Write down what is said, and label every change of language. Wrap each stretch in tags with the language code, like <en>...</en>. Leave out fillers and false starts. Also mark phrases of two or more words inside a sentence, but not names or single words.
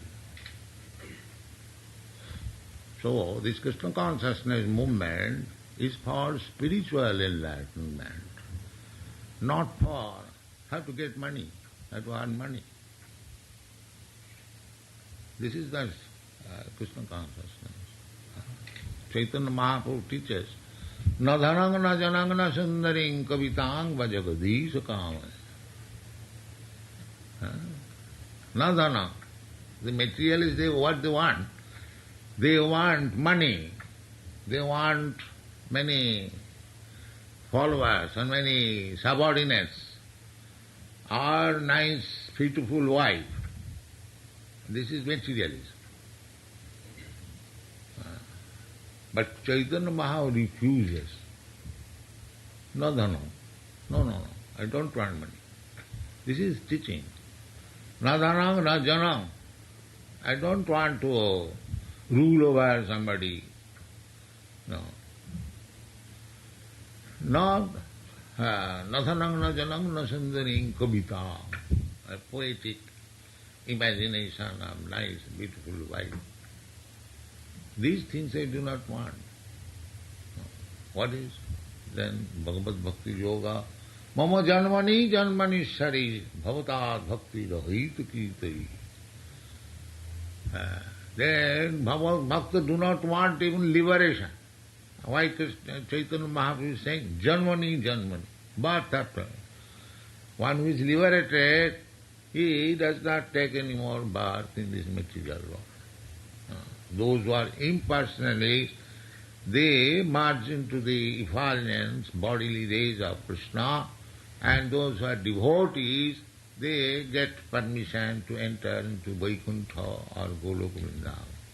<en>So this Krishna consciousness movement is for spiritual enlightenment, not for have to get money, have to earn money. This is the Krishna consciousness. Chaitanya Mahaprabhu teaches,</en> <sa>na dhanang na janang na sundaring kavitang vajagadisha kama. Na dhanang.</sa> <en>The materialists, what they want? They want money. They want many followers and many subordinates, or nice, beautiful wife. This is materialism. But Chaitanya Mahaprabhu refuses. No, I don't want money. This is teaching.</en> <sa>Na dhanang, na janang.</sa> <en>I don't want to rule over somebody. No.</en> <sa>Na dhanang, na janang, na sundaring kavita.</sa> <en>A poetic imagination of nice, beautiful wife. These things I do not want. What is? Then Bhagavad Bhakti Yoga.</en> <sa>Mama janmani janmani shari bhavatad bhakti rahit kirtai.</sa> <en>Then Bhagavad Bhakta do not want even liberation. Why Chaitanya Mahaprabhu is saying</en> <sa>janmani janmani,</sa> <en>birth after. One who is liberated, he does not take any more birth in this material world. Those who are impersonalists, they merge into the effulgence, bodily rays of Krishna, And those who are devotees, they get permission to enter into Vaikuntha or Goloka Vrindavan.</en>